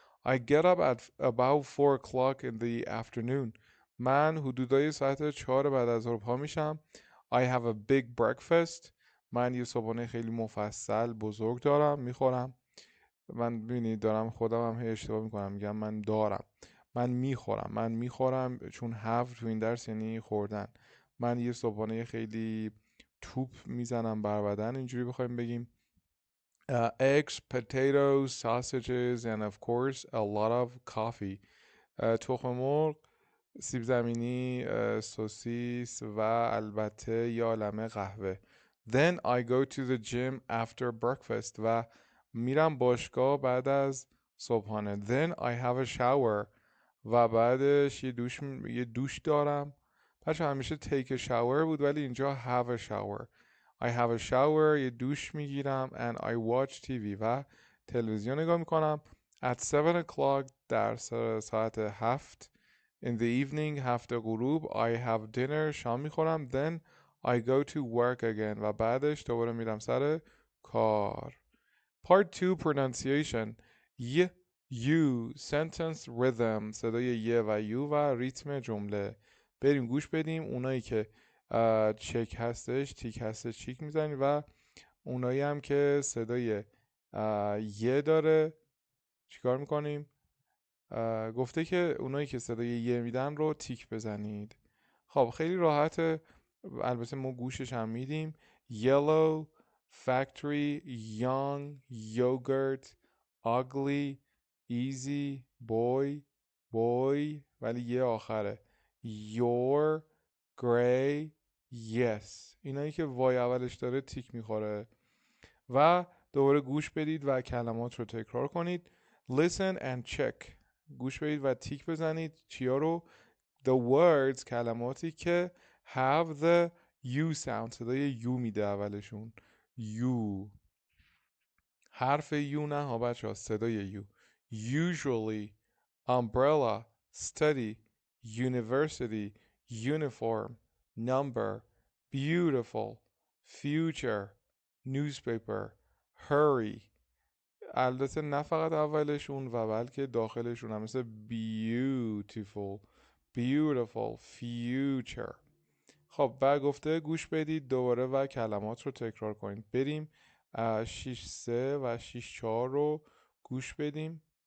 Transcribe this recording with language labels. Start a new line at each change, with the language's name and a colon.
English: I get up at about 4 o'clock in the afternoon.
Persian: من حدودای ساعت 4 بعد از ظهر پا میشم.
English: I have a big breakfast.
Persian: من یه صبحانه خیلی مفصل بزرگ دارم میخورم. من ببینید دارم خودم هم هی اشتباه میکنم، میگم من دارم. من میخورم چون have تو این درس یعنی خوردن. من یه صبحانه خیلی توپ میزنم بر بدن، اینجوری بخوایم بگیم.
English: eggs, potatoes, sausages and of course a lot of coffee.
Persian: تخم مرغ، سیب زمینی، سوسیس و البته یه عالمه قهوه.
English: Then I go to the gym after breakfast
Persian: و میرم باشگاه بعد از صبحانه.
English: Then I have a shower
Persian: و بعدش یه دوش دارم. بچه همیشه
English: take a shower
Persian: بود ولی اینجا
English: have a shower. I have a shower
Persian: یه دوش میگیرم
English: and I watch TV
Persian: و تلویزیون نگاه میکنم.
English: At 7 o'clock
Persian: در ساعت 7
English: in the evening
Persian: 7 غروب
English: I have dinner
Persian: شام میخورم.
English: Then I go to work again
Persian: و بعدش دوباره میرم سر کار.
English: Part 2 pronunciation. you sentence rhythm
Persian: صدای یه و یو و ریتم جمله. بریم گوش بدیم. اونایی که چک هستش تیک هستش چیک میزنیم و اونایی هم که صدای یه داره چیکار میکنیم؟ گفته که اونایی که صدای یه میدن رو تیک بزنید. خب خیلی راحته، البته ما گوشش هم میدیم.
English: yellow, factory, young, yogurt, ugly, easy, boy
Persian: ولی یه آخره.
English: your, gray, yes.
Persian: اینایی که وای اولش داره تیک میخوره. و دوباره گوش بدید و کلمات رو تکرار کنید.
English: listen and check.
Persian: گوش بدید و تیک بزنید. چیا رو؟
English: the words
Persian: کلماتی که
English: have the u sound
Persian: صدای u میده اولشون. u حرف u نه ها بچه ها، صدای u.
English: usually, umbrella, study, university, uniform, number, beautiful, future, newspaper, hurry.
Persian: البته نه فقط اولشون و بلکه داخلشون هم، مثل beautiful, future. خب و گفته گوش بدید دوباره و کلمات رو تکرار کنید. بریم 6.3 و 6.4 رو گوش بدیم.